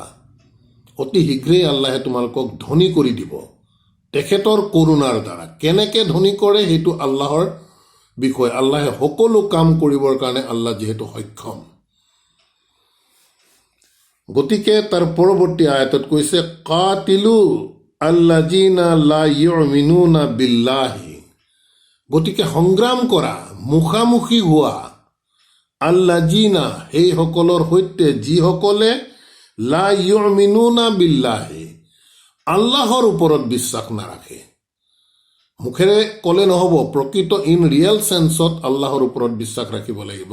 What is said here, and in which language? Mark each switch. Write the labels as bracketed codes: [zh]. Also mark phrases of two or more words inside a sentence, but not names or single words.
[as] অতি শীঘ্ৰেই আল্লাহে তোমালোকক ধনী কৰি দিব তেখেতৰ কৰোণাৰ দ্বাৰা। কেনেকৈ ধনী কৰে সেইটো আল্লাহৰ বিষয়। আল্লাহে সকলো কাম কৰিবৰ কাৰণে আল্লাহ যিহেতু সক্ষম। গতিকে তাৰ পৰৱৰ্তী আয়াতত কৈছে, [ar] قاتلوا الذين لا يؤمنون بالله, [as] গতিকে সংগ্ৰাম কৰা, মুখামুখি হোৱা, আল্লাযিনা সেইসকলৰ সৈতে যিসকলে [ar] لا يؤمنون بالله [as] আল্লাহৰ ওপৰত বিশ্বাস নাৰাখে। মুখেৰে ক'লে নহ'ব, প্ৰকৃত [en] in real sense [as] আল্লাহৰ ওপৰত বিশ্বাস ৰাখিব লাগিব।